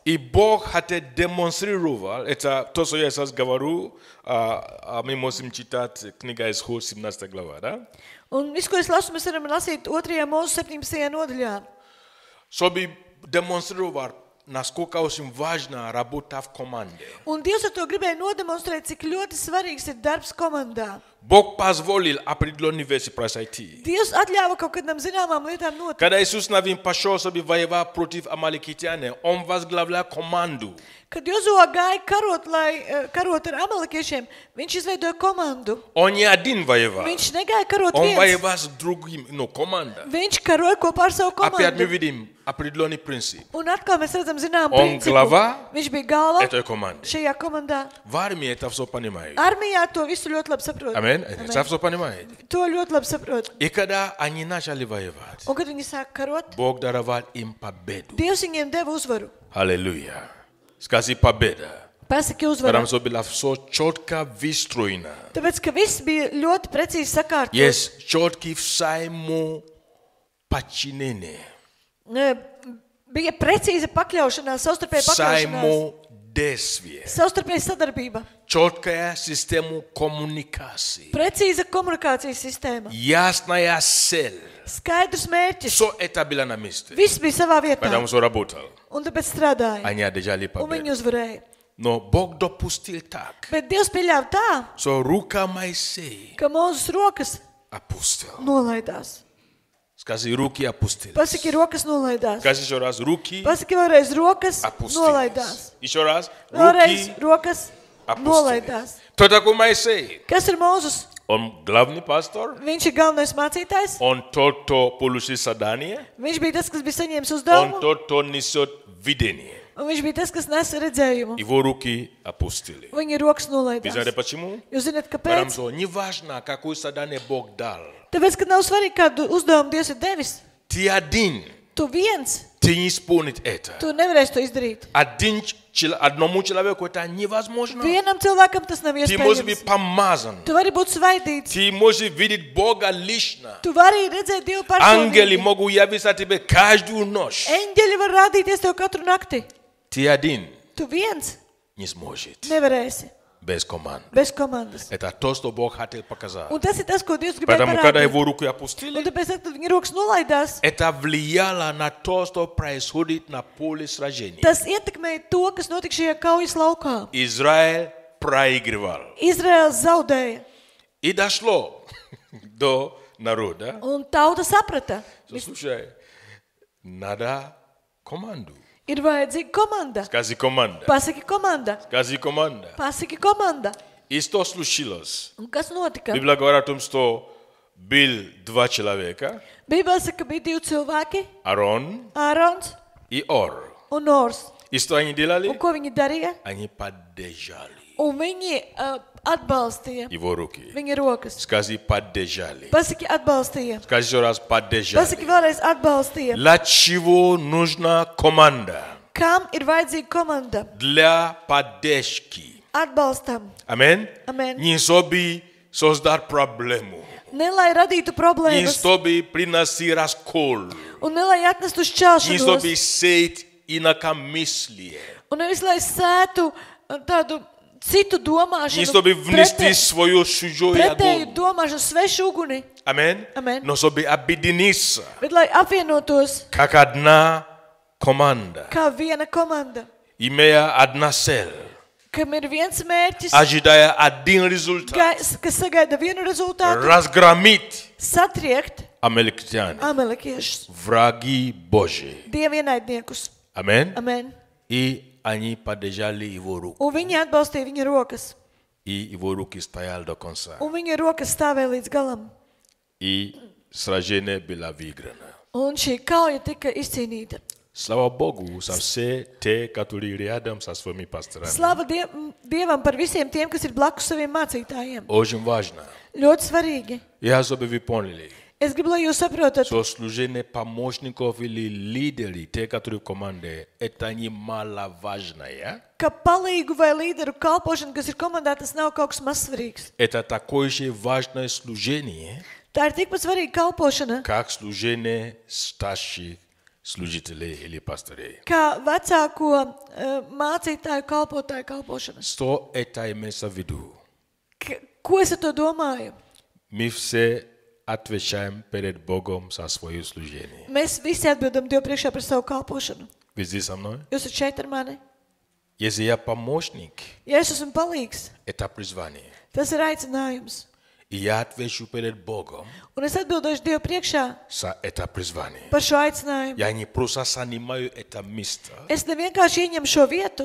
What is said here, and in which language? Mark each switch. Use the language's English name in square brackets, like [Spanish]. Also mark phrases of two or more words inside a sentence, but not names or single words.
[Russian] И Бог хотел демонстрировать, это то, что я сейчас говорю, мы можем читать книга Исход, 17 глава, да? [Latvian] Un visu, ko es lasu, mēs varam lasīt 2. Mūzes 17. nodaļā. [Russian] Чтобы демонстрировать, насколько очень важна работа в команде. [Latvian] Un Dievs ar to gribēja nodemonstrēt, cik ļoti svarīgs ir darbs komandā. [Russian] Бог позволил определенные вещи произойти. [Latvian] Dievs atļāva kaut kādām zināmām lietām notikt. [Russian] Когда Иисус Навин пошел, чтобы воевать против амаликитян, он возглавлял команду. [Latvian] Kad Jozuā gāja karot ar amalekiešiem, viņš izveidoja komandu. [Russian] Он не один воевал. [Latvian] Viņš negāja karot [Russian] Он [Latvian] viens. [Russian] воевал с другим, команда. [Latvian] Viņš karoja kopā ar savu [Russian] Опять мы [Latvian] komandu. [Russian] видим определенный принцип. [Latvian] Un atkal mēs redzam zināmu [Russian] Он [Latvian] principu. [Russian] глава [Latvian] Viņš bija galva [Russian] этой команды. [Latvian] šajā komandā. [Russian] В армии это все понимают. [Latvian] Armijā to visu ļoti labi saprot. [Russian] Аминь. Это все понимает. [Latvian] To ļoti labi saprot. [Russian] И когда они начали воевать, [Latvian] Un kad viņi sāk karot, [Russian] Бог даровал им победу. [Latvian] Dievs viņiem deva uzvaru. [Russian] Аллилуйя. Скажи победа. [Latvian] Pasaki uzvaru. [Russian] Потому что было все четко выстроено. [Latvian] Tāpēc, ka viss bija ļoti precīzi sakārtots. [Russian] Есть четкий взаимоподчинение. [Latvian] Bija precīza pakļaušanās, savstarpēja pakļaušanās, [Russian] Взаимодействие. [Latvian] savstarpēja sadarbība, [Russian] Четкая система коммуникации. [Latvian] precīza komunikācijas sistēma, [Russian] Ясная цель. [Latvian] skaidrs mērķis. [Russian] Все это было на месте. [Latvian] Viss bija savā vietā, [Russian] Потому что работал. [Latvian] un tāpēc strādāja, [Russian] Они одержали [Latvian] un viņi [Russian] победу. [Latvian] uzvarēja. [Russian] Но Бог допустил так, [Latvian] Bet Dievs pieļāva tā, [Russian] что рука Моисея [Latvian] ka Mūzes rokas [Russian] опустила. [Latvian] nolaidās. [Russian] Скажи, руки опустились. [Latvian] Pasaki, rokas nolaidās. [Russian] Скажи еще раз, руки [Latvian] Pasaki vēlreiz, rokas [Russian] опустились. [Latvian] nolaidās. [Russian] Еще раз, [Latvian] Vēlreiz, [Russian] руки [Latvian] rokas [Russian] опустились. [Latvian] nolaidās. [Russian] Кто такой Моисей? [Latvian] Kas ir Mūzes? [Russian] Он главный пастор. [Latvian] Viņš ir galvenais mācītājs. [Russian] Он тот, кто получил задание. [Latvian] Viņš bija tas, kas bija saņēmis [Russian] Он [Latvian] uzdevumu. [Russian] тот, кто несет видение. [Latvian] Un viņš bija tas, kas nes redzējumu. [Russian] Его руки опустили. [Latvian] Viņa rokas [Russian] Вы знаете [Latvian] nolaidās. [Russian] почему? [Latvian] Jūs zināt, [Russian] Потому [Latvian] kāpēc? [Russian] что неважно, какое задание Бог дал. [Latvian] Tāpēc, ka nav svarīgi, kādu uzdevumu Dievs ir devis. [Russian] Ты один, [Latvian] Tu viens, [Russian] ты не исполнить это. [Latvian] tu nevarēsi to izdarīt. [Russian] Одному человеку это невозможно. [Latvian] Vienam cilvēkam tas nav [Russian] Ты можешь быть [Latvian] iespējams. [Russian] помазан. [Latvian] Tu vari būt svaidīts. [Russian] Ты можешь видеть Бога лично. [Latvian] Tu vari redzēt Dievu [Russian] Ангелы [Latvian] personīgi. [Russian] могут явиться тебе каждую ночь. [Latvian] Eņģeļi var rādīties tev katru nakti. [Russian] Ты один [Latvian] Tu viens [Russian] не сможет. [Latvian] nevarēsi. [Russian] без команды. [Latvian] bez komandas. [Russian] Это то, что Бог хотел показать. [Latvian] Un tas ir tas, ko Dievs gribēja [Russian] Поэтому, когда [Latvian] parādīt. [Russian] его руку [Latvian] Un [Russian] опустили, [Latvian] tāpēc, kad viņa rokas nolaidās, [Russian] это влияло на то, что происходит на поле сражения. [Latvian] tas ietekmēja to, kas notika šajā kaujas laukā. [Russian] Израиль проигрывал. [Latvian] Izraels zaudēja, [Russian] И дошло до народа. [Latvian] un tauta saprata, [Russian] Слушай, надо команду. [Latvian] ir vajadzīga komanda. [Russian] Скажи команда. [Latvian] Pasaki komanda, [Russian] Скажи команда. [Latvian] pasaki komanda. [Russian] И что случилось? [Latvian] Un kas notika? [Russian] Библия говорит о том, что был два человека, [Latvian] Bībelē saka, ka bija divi cilvēki, [Russian] Арон [Latvian] Ārons [Russian] и Ор. [Latvian] un Ors. [Russian] И что они делали? [Latvian] Un ko viņi darīja? [Russian] Они поддержали [Latvian] Un viņi atbalstīja [Russian] его руки. [Latvian] viņa rokas. [Russian] Скажи поддержали. [Latvian] Pasaki atbalstīja. [Russian] Скажи еще раз [Latvian] Pasaki [Russian] поддержали. [Latvian] vēlreiz atbalstīja. [Russian] Для чего нужна команда? [Latvian] Kam ir vajadzīga komanda? [Russian] Для поддержки. [Latvian] Atbalstam. [Russian] Аминь. [Latvian] Amen. [Russian] Не чтобы создать проблему. [Latvian] Ne lai radītu [Russian] Не [Latvian] problēmas [Russian] чтобы приносить раскол. [Latvian] un ne lai atnestu [Russian] Не [Latvian] šķelšanos [Russian] чтобы сеять инакомыслие. [Latvian] un nevis lai sētu tādu citu [Russian] Не [Latvian] domāšanu, [Russian] чтобы внести свое чужое [Latvian] pretēju [Russian] огонь. [Latvian] domāšanu, svešu uguni, [Russian] Аминь. [Latvian] Amen. [Russian] Но чтобы объединиться [Latvian] bet lai apvienotos [Russian] как одна команда, [Latvian] kā viena komanda, [Russian] имея одна цель, [Latvian] kam ir viens mērķis, [Russian] ожидая один результат. [Latvian] kas sagaida vienu rezultātu, [Russian] Разгромить [Latvian] satriekt [Russian] амаликитян, [Latvian] amalekiešus, [Russian] враги Божьи. [Latvian] Dievu ienaidniekus. [Russian] Аминь. [Latvian] Amen. [Russian] И они поддержали его руку. [Latvian] Un viņi atbalstīja viņa rokas. [Russian] И его руки стояли до конца. [Latvian] Un viņa rokas stāvēja līdz galam. [Russian] И сражение было выиграно. [Latvian] Un šī kauja tika izcīnīta. [Russian] Слава Богу за все те, которые рядом со своими пасторами. [Latvian] Slava Dievam par visiem tiem, kas ir blakus saviem mācītājiem. [Russian] Очень важно. [Latvian] Ļoti svarīgi. [Russian] Я чтобы вы поняли, [Latvian] Es gribu, lai jūs saprotat, [Russian] что служение помощников или лидеры, те, которые в команде, это не маловажное. [Latvian] ka palīgu vai līderu kalpošana, kas ir komandā, tas nav kaut kas mazsvarīgs. [Russian] Это такое же важное служение, [Latvian] Tā ir tikpat svarīga kalpošana, [Russian] как служение старших служителей или пастырей. [Latvian] kā vecāko mācītāju kalpotāju kalpošana. [Russian] Что это имеется в виду? [Latvian] Ko es ar to domāju? [Russian] Мы все отвечаем перед Богом за свое служение. [Latvian] Mēs visi atbildam Dievu priekšā par savu kalpošanu. [Russian] Вы здесь со мной? [Latvian] Jūs esat šeit ar mani? [Russian] Если я помощник, [Latvian] Ja es esmu palīgs, [Russian] это призвание. [Latvian] tas ir aicinājums. [Russian] И я отвечу перед Богом [Latvian] Un es atbildēšu Dievu priekšā [Russian] за это призвание. [Latvian] par šo aicinājumu. [Russian] Я не просто занимаю это место. [Latvian] Es nevienkārši ieņemu šo vietu.